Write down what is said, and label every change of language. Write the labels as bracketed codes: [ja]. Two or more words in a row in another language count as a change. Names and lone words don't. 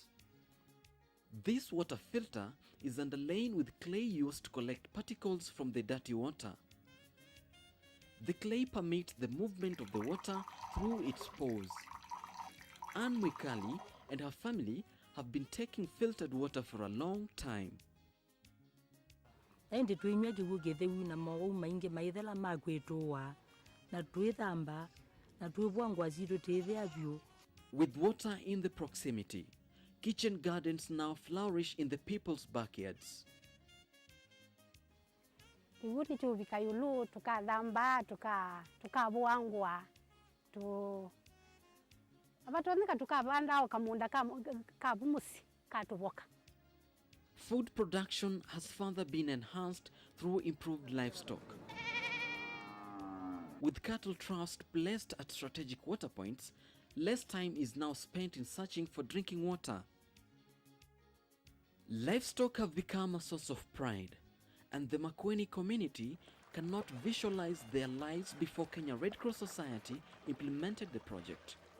[en] This water filter is underlain with clay used to collect particles from the dirty water. The clay permits the movement of the water through its pores. Anne Mwikali and her family have been taking filtered water for a long time. [kam] Ende tuinywa jugugethewi na mawu maingi maithela magwitwa na twithamba na twibwangwa ziro tethia vyu. [en] With water in the proximity, kitchen gardens now flourish in the people's backyards. [kam] Ivuti chuvika yulu tukathamba tukabwangwa abatonika tukabanda kamunda kabumusi katuvoka. [en] Food production has further been enhanced through improved livestock. With cattle trust placed at strategic water points, less time is now spent in searching for drinking water. Livestock have become a source of pride, and the Makueni community cannot visualize their lives before Kenya Red Cross Society implemented the project.